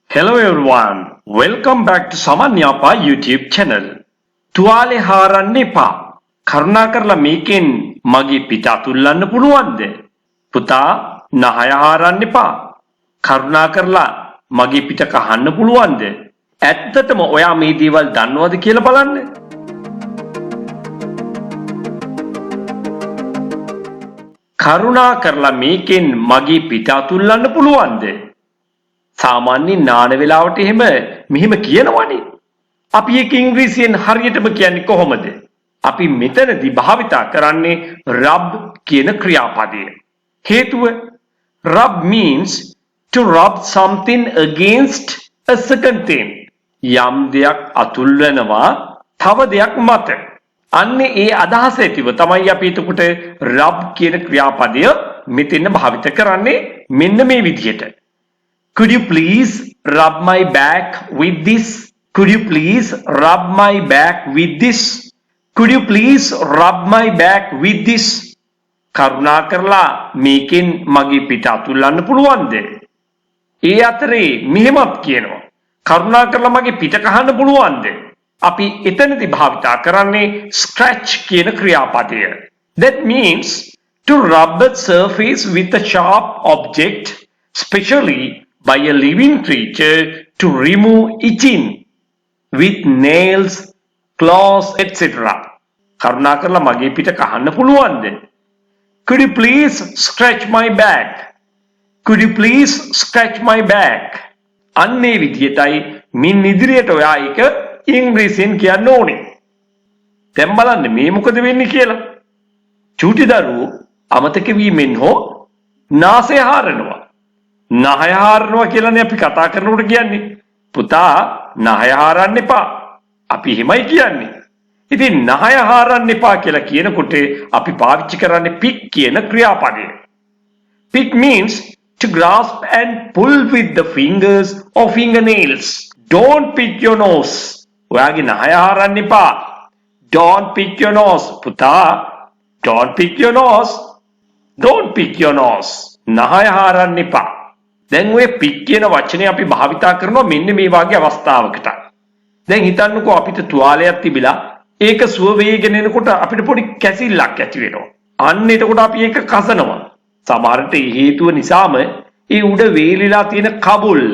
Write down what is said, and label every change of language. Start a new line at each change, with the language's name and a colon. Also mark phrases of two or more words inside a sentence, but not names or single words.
English: Hello everyone, welcome back to Saman Yapa YouTube channel.
Sinhala: තුවාලේ හාරන්න එපා. කරුණාකරලා මේකෙන් මගේ පිට අතුල්ලන්න පුළුවන්ද? පුතා නහය හාරන්න එපා. කරුණාකරලා මගේ පිට කහන්න පුළුවන්ද? ඇත්තටම ඔයා මේ දේවල් දන්නවද කියලා බලන්න. කරුණාකරලා මේකෙන් මගේ පිට අතුල්ලන්න පුළුවන්ද? සාමාන්‍ය නාන වෙලාවට මෙහෙම කියනවනේ. අපි ඒක ඉංග්‍රීසියෙන් හරියටම කියන්නේ කොහොමද? අපි මෙතනදී භාවිතා කරන්නේ rub කියන ක්‍රියාපදය.
English: හේතුව rub means to rub something against a second thing.
Sinhala: යම් දෙයක් අතුල් වෙනවා තව දෙයක් මත. අන්නේ ඒ අදහස ඇතිව තමයි අපි එතකොට rub කියන ක්‍රියාපදය මෙතන භාවිත කරන්නේ මෙන්න මේ විදිහට.
English: Could you please rub my back with this? Could you please rub my back with this? Could you please rub my back with this?
Sinhala: කරුණාකරලා මේකෙන් මගේ පිට අතුල්ලන්න පුළුවන්ද? ඒ අතරේ මෙහෙමත් කියනවා. කරුණාකරලා මගේ පිට කහන්න පුළුවන්ද? අපි එතනදී භාවිතා කරන්නේ scratch කියන ක්‍රියාපදය.
English: That means to rub a surface with a sharp object, especially by a living creature, to remove itching with nails, claws, etc.
Sinhala: කරුණාකරලා මගේ පිට කහන්න පුළුවන්ද?
English: Could you please scratch my back? Could you please scratch my back?
Sinhala: අන්නේ විදියටයි මින් ඉදිරියට ඔයා ඒක ඉංග්‍රීසියෙන් කියන්න ඕනේ. දැන් බලන්න මේ මොකද වෙන්නේ කියලා. චූටි දරුවෝ අමතක වීමෙන් හෝ නාසය හාරනවා. නහය හාරනවා කියලානේ අපි කතා කරනකොට කියන්නේ. පුතා නහය හාරන්න එපා. අපි එහෙමයි කියන්නේ. ඉතින් නහය හාරන්න එපා කියලා කියනකොට අපි පාවිච්චි කරන්නේ pick කියන ක්‍රියාපදය.
English: Pick means to grasp and pull with the fingers or fingernails. Don't pick your nose.
Sinhala: ඔයාගේ නහය හාරන්න එපා.
English: Don't pick your nose. පුතා don't pick your nose. Don't pick your nose.
Sinhala: නහය හාරන්න එපා. දැන් ඔය පික් කියන වචනේ අපි භාවිතා කරනවා මෙන්න මේ වගේ අවස්ථාවකට. දැන් හිතන්නකෝ අපිට තුවාලයක් තිබිලා ඒක සුව වේගෙන එනකොට අපිට පොඩි කැසිල්ලක් ඇති වෙනවා. අන්න එතකොට අපි ඒක කසනවා. සමහරට ඒ හේතුව නිසාම ඒ උඩ වේලිලා තියෙන කබොල්ල.